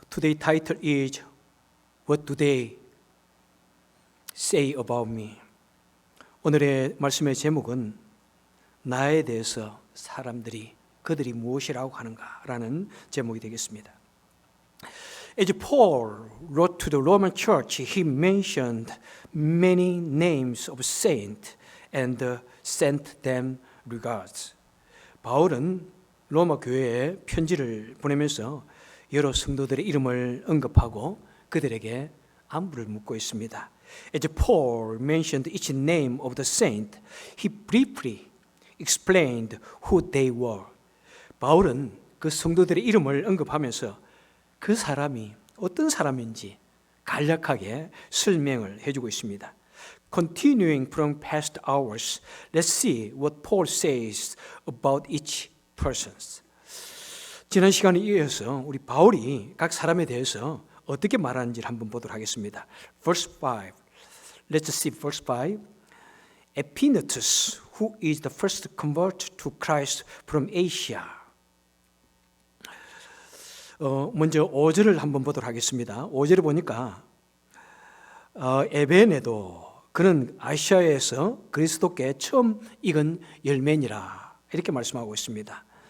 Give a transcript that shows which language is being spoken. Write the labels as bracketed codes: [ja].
[en] Today's title is What do they say about me? [ko] 오늘의 말씀의 제목은 나에 대해서 사람들이 그들이 무엇이라고 하는가라는 제목이 되겠습니다. [en] As Paul wrote to the Roman church, he mentioned many names of saints and sent them regards. [ko] 바울은 로마 교회에 편지를 보내면서 여러 성도들의 이름을 언급하고 그들에게 안부를 묻고 있습니다. [en] As Paul mentioned each name of the saint, he briefly explained who they were. [ko] 바울은 그 성도들의 이름을 언급하면서 그 사람이 어떤 사람인지 간략하게 설명을 해주고 있습니다. [en] Continuing from past hours, let's see what Paul says about each person. [ko] 지난 시간에 이어서 우리 바울이 각 사람에 대해서 어떻게 말하는지를 한번 보도록 하겠습니다. [en] Verse 5. Let's see verse 5. Epaenetus, who is the first convert to Christ from Asia. [ko] 먼저 5절을 한번 보도록 하겠습니다. 5절을 보니까 에베네도 그는 아시아에서 그리스도께 처음 익은 열매니라 이렇게 말씀하고 있습니다.